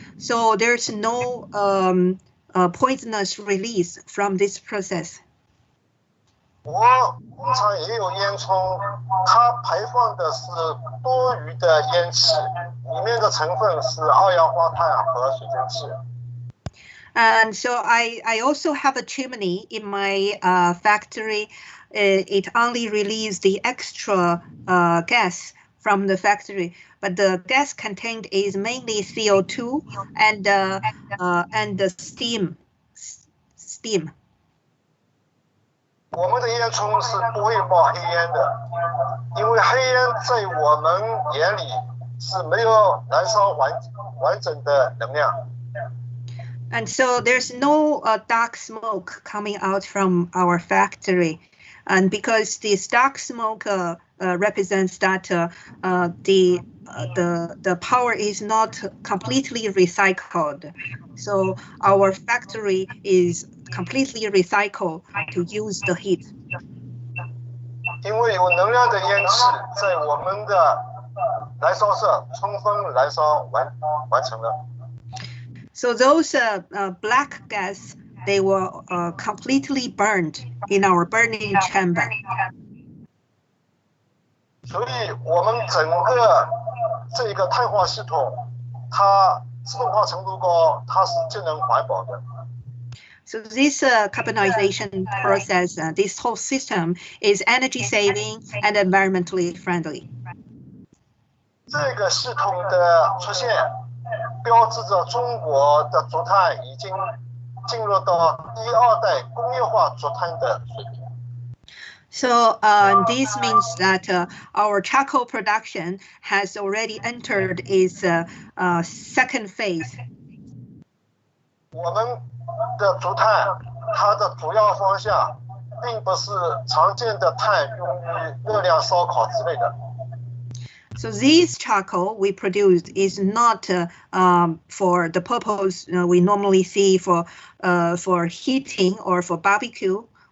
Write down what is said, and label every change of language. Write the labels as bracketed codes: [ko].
[en] So there's no poisonous release from this process. [zh] 我工厂也有烟囱，它排放的是多余的烟气，里面的成分是二氧化碳和水蒸气。 [en] And so I also have a chimney in my factory. It only releases the extra gas from the factory, but the gas contained is mainly CO2 and the steam. [zh] 我们的烟囱是不会冒黑烟的，因为黑烟在我们眼里是没有燃烧完整的能量。 [en] And so there's no dark smoke coming out from our factory, and because this dark smoke represents that the power is not completely recycled, so our factory is completely recycled to use the heat. [zh] 因为有能量的烟气在我们的燃烧室充分燃烧完成了。 [en] So those black gas, they were completely burned in our burning chamber. [zh] 所以我们整个这个碳化系统，它自动化程度高，它是节能环保的。 [en] So this carbonization process, this whole system is energy saving and environmentally friendly. [zh] 这个系统的出现，标志着中国的竹炭已经进入到第二代工业化竹炭的水平。 [en] So this means that our charcoal production has already entered its second phase. [zh] 我们的竹炭，它的主要方向并不是常见的炭用于热量烧烤之类的。 [en] So this charcoal we produced is not for the purpose we normally see for heating or for barbecue.